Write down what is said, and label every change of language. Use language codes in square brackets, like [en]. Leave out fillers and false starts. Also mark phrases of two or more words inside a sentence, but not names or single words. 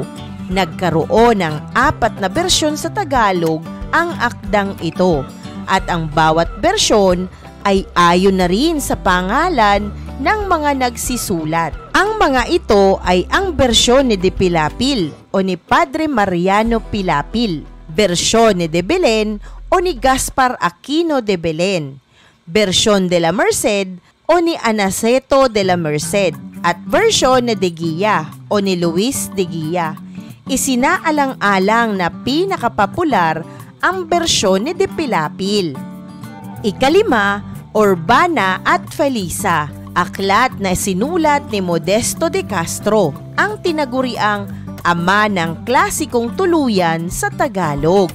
[tl] Nagkaroon ng 4 na bersyon sa Tagalog ang akdang ito at ang bawat bersyon ay ayon na rin sa pangalan ng mga nagsisulat. Ang mga ito ay ang bersyon ni De Pilapil o ni Padre Mariano Pilapil, bersyon ni De Belen o ni Gaspar Aquino de Belen, bersyon de la Merced o ni Anaceto de la Merced, at bersyon ni De Guia o ni Luis de Guia. Isinaalang-alang na pinakapopular ang bersyon ni De Pilapil. Ikalima, Urbana at Felisa. Aklat na sinulat ni Modesto de Castro, ang tinaguriang ama ng klasikong tuluyan sa Tagalog.